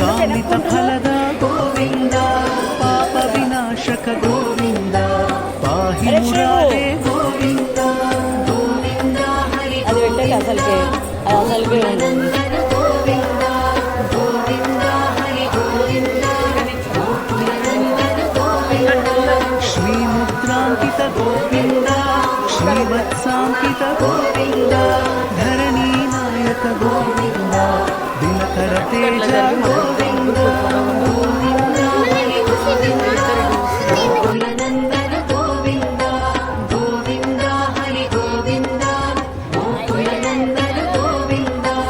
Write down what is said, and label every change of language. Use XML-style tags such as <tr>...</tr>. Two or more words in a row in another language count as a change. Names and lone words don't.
<sa>కామిత ఫలద గోవింద పాప వినాశక గోవింద పాహి మురారే గోవింద గోవింద హరి</sa> <te>అది పెట్టేది అసలుకే</te> <sa>గోకులనందన గోవింద గోవింద హరి గోవింద గోకులనందన గోవింద శ్రీముద్రా ವಂದಿತ ಗೋವಿಂದ ಶ್ರೀವತ್ಸಾಂಕಿತ ಗೋವಿಂದ ಧರಣಿ ನಾಯಕ ಗೋವಿಂದ ದಿನಕರ ತೇಜ ಗೋವಿಂದ ಗೋಕುಲನಂದನ ಗೋವಿಂದ ಗೋವಿಂದ ಹರಿ ಗೋವಿಂದ ಗೋಕುಲನಂದನ ಗೋವಿಂದ</sa>